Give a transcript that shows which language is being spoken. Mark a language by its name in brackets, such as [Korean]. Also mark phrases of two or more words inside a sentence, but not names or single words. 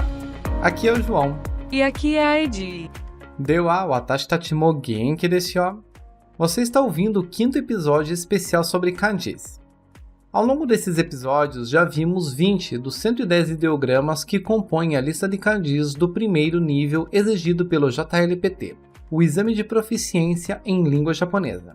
[Portuguese] Aqui é o João. E aqui é a Edi. [Japanese] では私たちも元気ですよ. [Portuguese] Você está ouvindo o 5º episódio especial sobre kanjis. Ao longo desses episódios, já vimos 20 dos 110 ideogramas que compõem a lista de kanjis do primeiro nível exigido pelo JLPT, o Exame de Proficiência em Língua Japonesa.